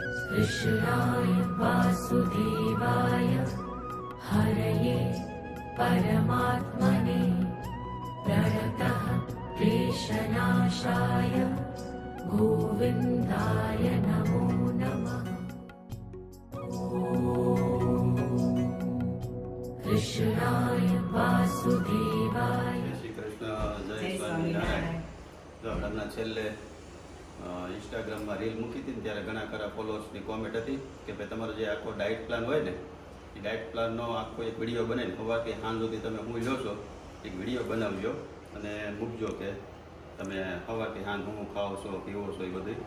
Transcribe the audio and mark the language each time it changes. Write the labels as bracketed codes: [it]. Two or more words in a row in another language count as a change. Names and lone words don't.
[sa] कृष्णाय वासुदेवाय हरये परमात्मने प्रणतः क्लेशनाशाय गोविन्दाय नमो नमः। कृष्णाय वासुदेवाय। [gu] શ્રી કૃષ્ણ, જય સ્વામિનારાયણ. જો હમણાં છેલ્લે ઇન્સ્ટાગ્રામમાં રીલ મૂકી હતી ને ત્યારે ઘણા ખરા ફોલોઅર્સની કોમેન્ટ હતી કે ભાઈ તમારો જે આખો ડાયટ પ્લાન હોય ને એ ડાયટ પ્લાનનો આખો એક વિડીયો બનાવીને સવારથી સાંજ સુધી તમે હું લો છો એક વિડીયો બનાવજો અને મૂકજો કે તમે સવારથી સાંજ હું ખાઓ છો પીવો છો એ બધું.